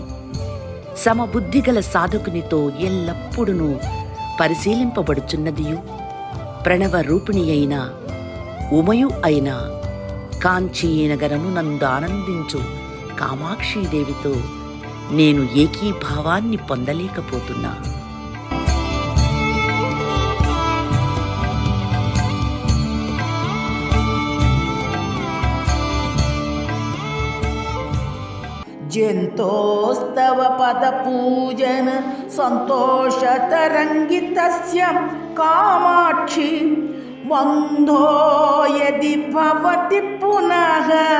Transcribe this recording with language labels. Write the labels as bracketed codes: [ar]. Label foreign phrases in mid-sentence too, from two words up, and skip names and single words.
[te] సమబుద్ధిగల సాధకునితో ఎల్లప్పుడూ పరిశీలింపబడుచున్నదియు ప్రణవ రూపిణి అయిన ఉమయు అయిన కాంచీనగరము నందు ఆనందించు కామాక్షీదేవితో నేను ఏకీభావాన్ని పొందలేకపోతున్నా. [sa] जन्तोस्तव पदपूजन सन्तोषतरङ्गितस्य कामाक्षि वन्धो यदि भवति पुनः